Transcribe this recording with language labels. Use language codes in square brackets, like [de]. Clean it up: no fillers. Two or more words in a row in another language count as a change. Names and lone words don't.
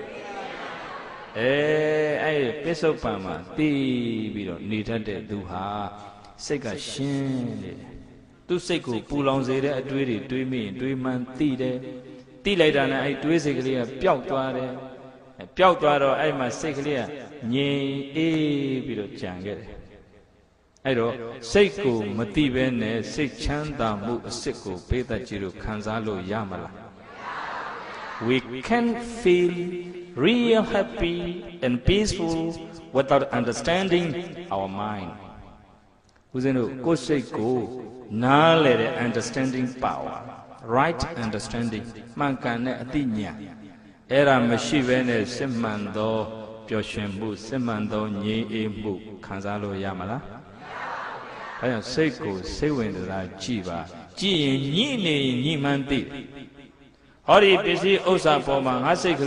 [my] အဲ့ပစ္စုပန်မှာသိပြီးတော့နေတတ်တဲ့သူဟာစိတ်ကရှင်းနေတယ်သူစိတ်ကိုပူလောင်စေတဲ့အတွေးတွေတွေးမိရင်တွေးမှန်းသိတယ်သိလိုက်တာနဲ့အဲ့တွေးစိတ်ကလေးကပျောက်သွားတယ်ပျောက်သွားတော့အဲ့မှာစိတ်ကလေးကငြိမ်အေး ပြီးတော့ကြံခဲ့တယ်အဲ့တော့စိတ်ကိုမသိဘဲနဲ့စိတ်ချမ်းသာမှုအစစ်ကိုပိဿကြီးတို့ခံစားလို့ရမလား [en] We can feel real happy and peaceful without understanding our mind [my] ဦးဇင်းတို့ကိုယ်စိတ်ကိုနားလည်တဲ့ [en] understanding power right understanding [my] မှန်ကန်တဲ့အသိဉာဏ်အဲ့ဒါမရှိ ဘဲနဲ့စစ်မှန်သောပျော်ရွှင်မှုစစ်မှန်သောငြိမ်အေးမှုခံစားလို့ရမလားဒါကြောင့်စိတ်ကိုစိတ်ဝင်စားကြည့်ပါကြည့်ရင်ညှိနေရင်ညှိမှန်းသိဟောဒီပစ္စည်းဥစ္စာပေါ်မှာငါစိတ်က